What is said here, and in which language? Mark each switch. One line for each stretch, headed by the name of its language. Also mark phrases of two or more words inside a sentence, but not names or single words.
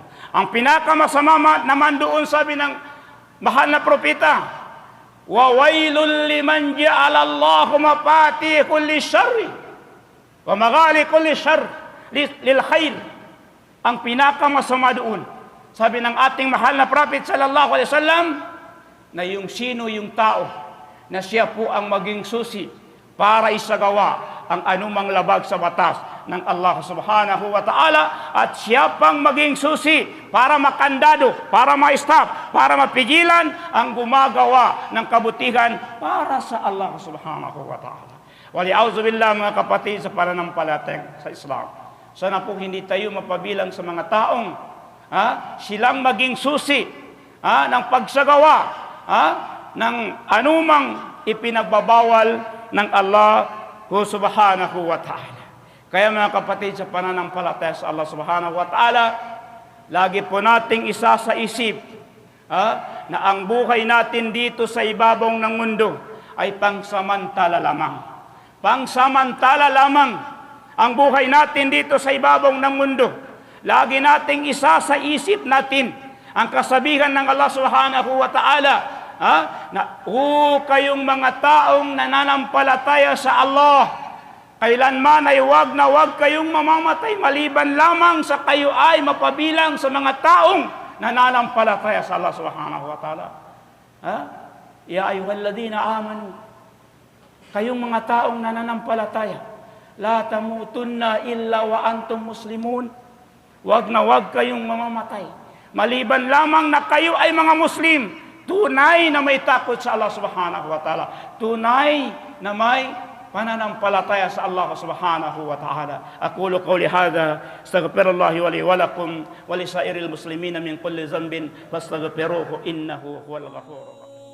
Filipino: Ang pinakamasama naman doon, sabi ng mahal na propeta,
Arabic: وويل لمن جعل الله مفاتيح للشر ومغاليق للخير.
Filipino: Ang pinakamasama doon, sabi ng ating mahal na prophet
Arabic: صلى الله عليه وسلم,
Filipino: na yung sino yung tao na siya po ang maging susi para isagawa ang anumang labag sa batas ng Allah
Arabic: سبحانه وتعالى
Filipino: at siya pang maging susi para makandado, para ma-stop, para mapigilan ang gumagawa ng kabutihan para sa Allah
Arabic: سبحانه وتعالى.
Filipino: Wali'auzubillah, mga kapatid sa pananampalataya sa Islam. Sana po hindi tayo mapabilang sa mga taong silang maging susi ng pagsagawa ng anumang ipinagbabawal ng Allah
Arabic: سبحانه وتعالى.
Filipino: Kaya mga kapatid sa pananampalataya sa Allah
Arabic: سبحانه وتعالى,
Filipino: lagi po nating isa sa isip na ang buhay natin dito sa ibabaw ng mundo ay pangsamantala lamang. Pangsamantala lamang ang buhay natin dito sa ibabaw ng mundo. Lagi nating isa sa isip natin ang kasabihan ng Allah
Arabic: سبحانه وتعالى,
Filipino: na kayong mga taong nananampalataya sa Allah, kailanman ay wag na wag kayong mamamatay maliban lamang sa kayo ay mapabilang sa mga taong nananampalataya sa Allah
Arabic: سبحانه وتعالى. يا أيها الذين آمنوا,
Filipino: kayong mga taong nananampalataya,
Arabic: لا تموتن إلا وأنتم مسلمون.
Filipino: Wag na wag kayong mamamatay maliban lamang na kayo ay mga Muslim, tunay na may takot sa Allah
Arabic: سبحانه وتعالى,
Filipino: tunay na may pananampalataya sa Allah
Arabic: سبحانه وتعالى. أقول قولي هذا، أستغفر الله لي ولكم ولسائر المسلمين من كل ذنب فاستغفروه إنه هو الغفور الرحيم.